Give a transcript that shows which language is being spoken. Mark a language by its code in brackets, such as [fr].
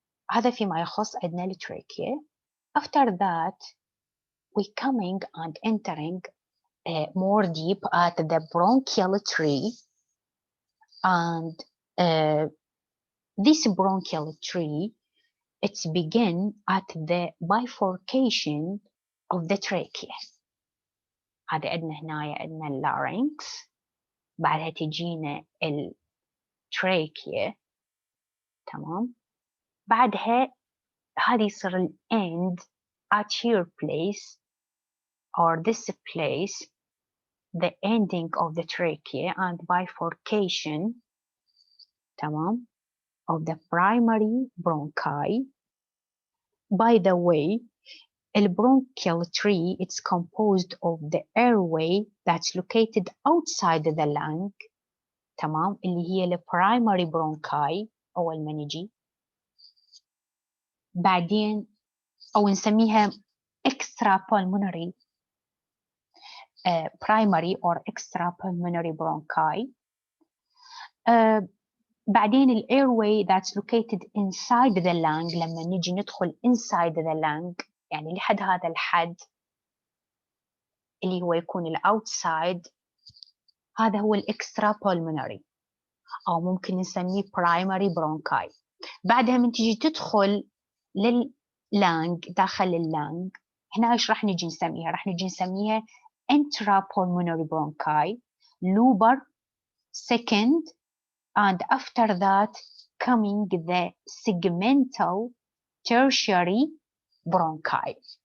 [ar] هذا فيما يخص عندنا التراكيا. [en] After that we coming and entering more deep at the bronchial tree, and this bronchial tree it's begin at the bifurcation of the trachea. [ar] هذا عندنا هنا عندنا اللارynx، بعدها تجينا التراكيا. تمام. بعدها هذه يصير ال [en] end at your place or this place, the ending of the trachea and bifurcation. [ar] تمام. [en] of the primary bronchi. By the way, the bronchial tree it's composed of the airway that's located outside the lung. [ar] تمام. اللي هي ال primary bronchi أول ما نجي. بعدين أو نسميها [en] extra pulmonary primary or extra pulmonary bronchi. [ar] بعدين [en] ال airway that's located inside the lung. [ar] لما نجي ندخل [en] inside the lung [ar] يعني لحد هذا الحد اللي هو يكون ال outside، هذا هو ال extra pulmonary أو ممكن نسميه primary bronchi. بعدها من تجي تدخل لللانج داخل اللانج، هنا ايش راح نجي نسميها؟ راح نجي نسميها [en] intrapulmonary bronchi, lobar, second, and after that coming the segmental tertiary bronchi.